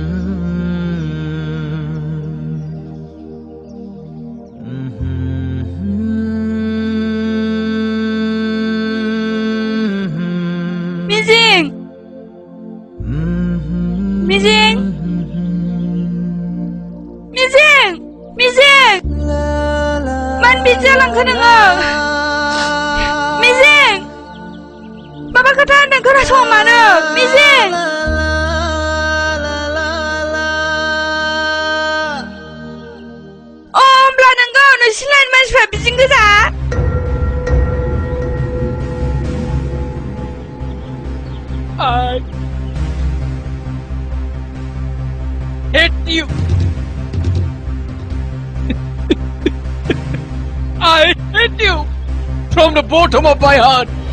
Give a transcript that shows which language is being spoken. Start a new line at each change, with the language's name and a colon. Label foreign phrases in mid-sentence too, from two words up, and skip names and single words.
Bodo: मिजिं, मिजिं, मिजिं, मिजिं, मानो बिदि जालांखो नोङो? मिजिं, माबा खोथा होनदों खोनासं मानो? मिजिं, होमब्ला नोंगौ नोंसिनि मानसिफ्रा बिदिनो गोजा?
English: I hate you. I hate you from the bottom of my heart.